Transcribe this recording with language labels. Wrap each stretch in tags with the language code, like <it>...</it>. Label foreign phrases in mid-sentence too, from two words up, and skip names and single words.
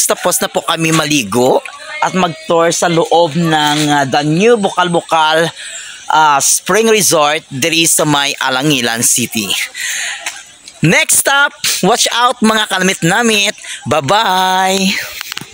<tl>Tapos na po kami maligo at mag-tour sa loob ng the new Bukal-Bukal Spring Resort diri sa may Alangilan City.</tl> <en>Next stop, watch out</en> <hil>mga kalamit-namit.</hil> <en>Bye-bye!</en>